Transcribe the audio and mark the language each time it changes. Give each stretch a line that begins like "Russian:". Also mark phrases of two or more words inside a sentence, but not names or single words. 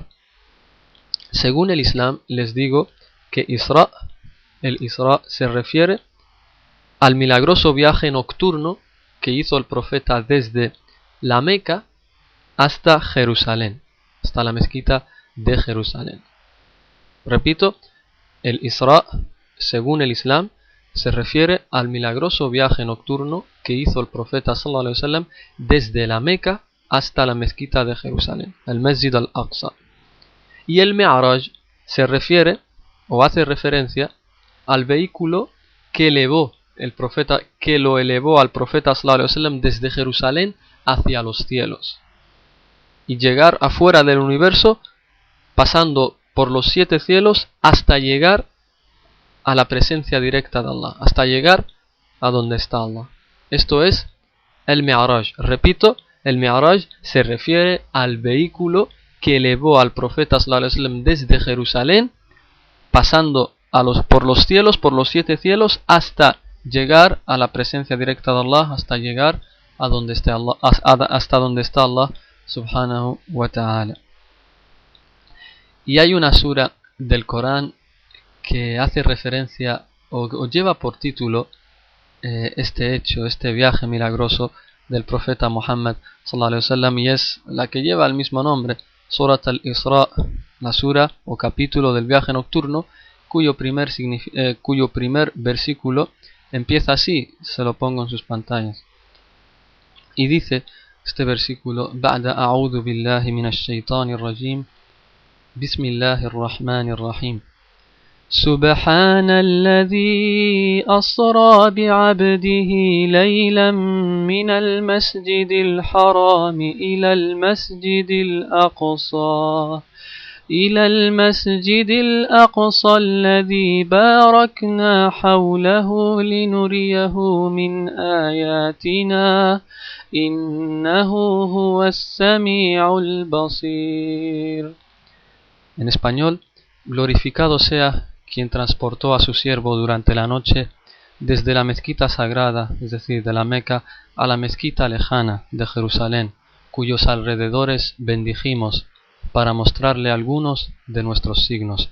Spanish: Según el Islam, les digo que el Isra se refiere al milagroso viaje nocturno que hizo el profeta desde la Meca hasta Jerusalén, hasta la mezquita de Jerusalén. Repito, el Isra, según el Islam, se refiere al milagroso viaje nocturno que hizo el profeta
Arabic: صلى الله عليه وسلم
Spanish: desde la Meca hasta la mezquita de Jerusalén, el Masjid al-Aqsa. Y el Mi'raj se refiere o hace referencia al vehículo que elevó el profeta, que lo elevó al profeta
Arabic: صلى الله عليه وسلم
Spanish: desde Jerusalén hacia los cielos y llegar afuera del universo, pasando por los 7 cielos hasta llegar a la presencia directa de Allah, hasta llegar a donde está Allah. Esto es el Mi'raj. Repito, el Mi'raj se refiere al vehículo que elevó al profeta
Arabic: صلى الله عليه وسلم
Spanish: desde Jerusalén, pasando por los cielos, por los 7 cielos, hasta llegar a la presencia directa de Allah, hasta llegar a donde está Allah, hasta donde está Allah
Arabic: سبحانه وتعالى.
Spanish: Y hay una sura del Corán que hace referencia o lleva por título este hecho, este viaje milagroso del profeta Muhammad
Arabic: صلى الله عليه وسلم,
Spanish: y es la que lleva el mismo nombre, Surat al-Isra, la sura o capítulo del viaje nocturno, cuyo primer versículo empieza así, se lo pongo en sus pantallas. Y dice este versículo:
Arabic: بعد أعوذ بالله من الشيطان الرجيم، بسم الله الرحمن الرحيم. سبحان الذي أسرى بعبده ليلا من المسجد الحرام إلى المسجد الأقصى الذي باركنا حوله لنريه من آياتنا إنه هو السميع البصير.
Spanish: En español: glorificado sea quien transportó a su siervo durante la noche desde la mezquita sagrada, es decir, de la Meca, a la mezquita lejana de Jerusalén, cuyos alrededores bendijimos para mostrarle algunos de nuestros signos.